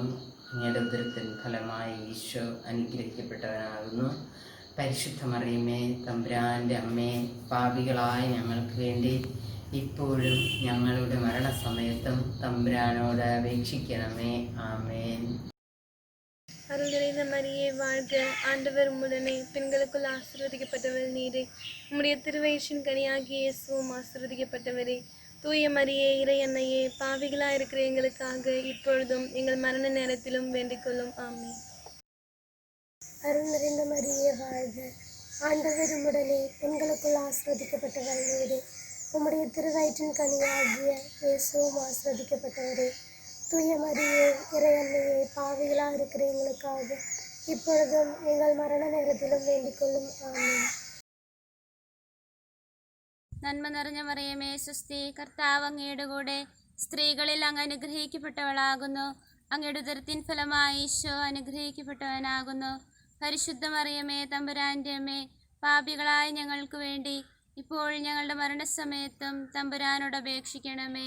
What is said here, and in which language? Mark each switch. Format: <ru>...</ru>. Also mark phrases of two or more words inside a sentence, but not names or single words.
<ml>അങ്ങയുടെ ഉദരത്തിൻ ഫലമായി ഈശോ അനുഗ്രഹിക്കപ്പെട്ടവനാകുന്നു. പരിശുദ്ധ മറിയമേ തമ്പുരാൻ്റെ അമ്മേ, പാപികളായ ഞങ്ങൾക്ക് വേണ്ടി ഇപ്പോഴും ഞങ്ങളുടെ മരണസമയത്തും തമ്പുരാനോട് അപേക്ഷിക്കണമേ. ആമേൻ.</ml> <ta>அருள் நிறைந்த மரியே வாழ்க, ஆண்டவர் உம்முடனே, பெண்களுக்குள் ஆசீர்வதிக்கப்பட்டவர் நீரே. உம்முடைய திருவயிற்றின் கனியாகிய இயேசுவும் ஆசீர்வதிக்கப்பட்டவரே. தூய மரியே, இறை அன்னையே, பாவிகளாக இருக்கிற எங்களுக்காக இப்பொழுதும் எங்கள் மரண நேரத்திலும் வேண்டிக் கொள்ளும். ஆமென். அருள் நிறைந்த மரியே வாழ்க, ஆண்டவர் உம்முடனே, பெண்களுக்குள் ஆசீர்வதிக்கப்பட்டவர் நீரே. உம்முடைய திருவயிற்றின் கனியாகிய இயேசுவும் ஆசீர்வதிக்கப்பட்டவரே. தூய மரியே, இறை அன்னையே, பாவிகளாக இருக்கிற எங்களுக்காக இப்பொழுதும் எங்கள் மரண நேரத்திலும் வேண்டிக் கொள்ளும். ஆமென்.</ta> <ml>നന്മ നിറഞ്ഞ മറിയമേ സുസ്തി, കർത്താവ് അങ്ങയുടെ കൂടെ സ്ത്രീകളിൽ അങ്ങ് അനുഗ്രഹിക്കപ്പെട്ടവളാകുന്നു. അങ്ങയുടെ ഉദരത്തിൻ ഫലമായി ഈശോ അനുഗ്രഹിക്കപ്പെട്ടവനാകുന്നു. പരിശുദ്ധ മറിയമേ തമ്പുരാൻ്റെ അമ്മേ, പാപികളായ ഞങ്ങൾക്ക് വേണ്ടി ഇപ്പോൾ ഞങ്ങളുടെ മരണസമയത്തും തമ്പുരാനോട് അപേക്ഷിക്കണമേ.</ml>